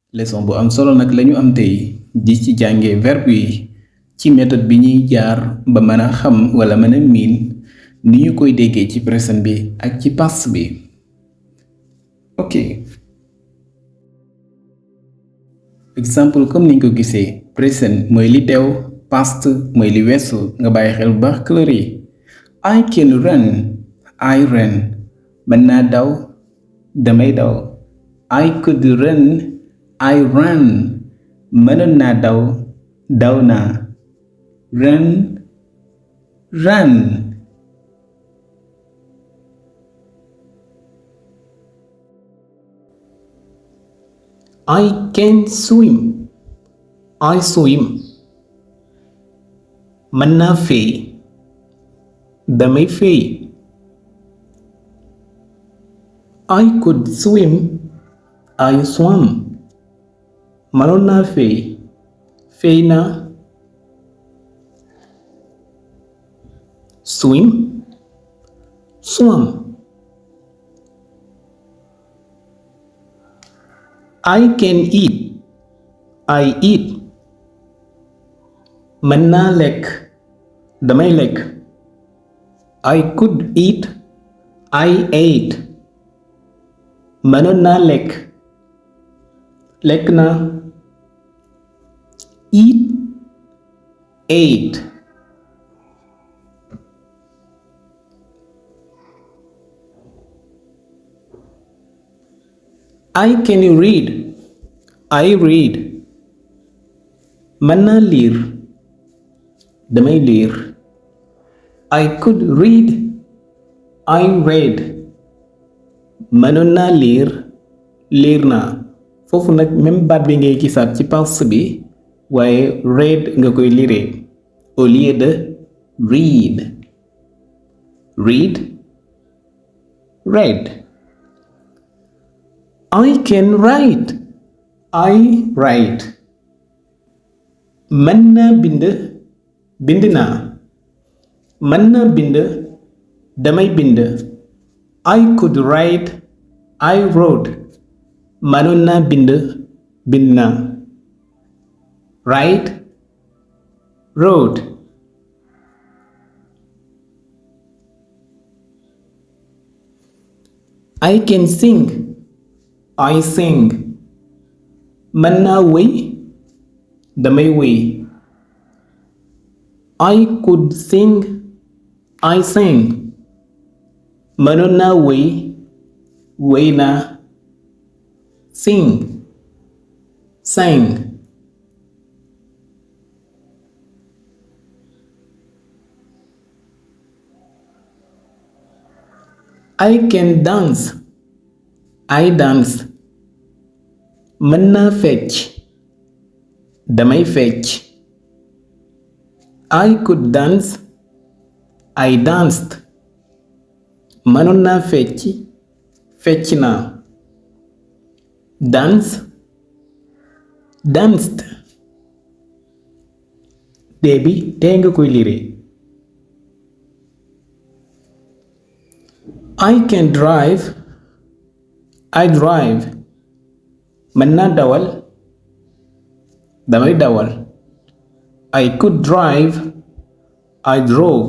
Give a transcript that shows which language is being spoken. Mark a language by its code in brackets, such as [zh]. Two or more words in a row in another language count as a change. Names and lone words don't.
[wo] leçon bu am solo nag lañu am tey di ci jànge verbe yi ci méthode bi ñuy jaar ba mën a xam wala mën a miin ni ñu koy déggee ci présent bi ak ci past bi. ok exemple comme niñ ko gisee present mooy li teew, past mooy li weesu. nga bàyyi xel bu baax couleur yi. [en] I can run, I ran. [wo] mën naa daw, damay daw. [en] I could run, I ran. [wo] mënoon naa daw, daw naa. [en] Run, ran. I can swim, I swim. [wo] mën naa fey, damay fey. [en] I could swim, I swam. [wo] mënoon naa fey, fey naa. [en] Swim, swam. I can eat, I eat. [wo] mën naa lekk, damay lekk. [en] I could eat, I ate. [wo] mënoon naa lekk, lekk naa. [en] Eat, ate. I can read, I read. [wo] mën naa liir, damay liir. [en] I could read, I read. [wo] mënoon naa liir, liir naa. foofu nag même baat bi ngay gisaat ci past bi waaye read nga koy [fr] lire au lieu de [wo] read. [en] Read, read. I can write, I write. [wo] mën naa bind, bind naa. mën naa bind, damay bind. [en] I could write, I wrote. [wo] mënoon naa bind, bind naa. [en] Write, wrote. I can sing, I sing. [wo] mën naa wéy, damay wéy. [en] I could sing, I sang. [wo] mënoon naa wéy, wéy naa. [en] Sing, sang. I can dance, I dance. [wo] mën naa fecc, damay fecc. [en] I could dance, I danced. [wo] mënoon naa fecc, fecc naa. [en] Dance, danced. [wo] dee bi tee nga koy lire. [en] I can drive, I drive. [wo] mën naa dawal, damay dawal. [en] I could drive, I drove.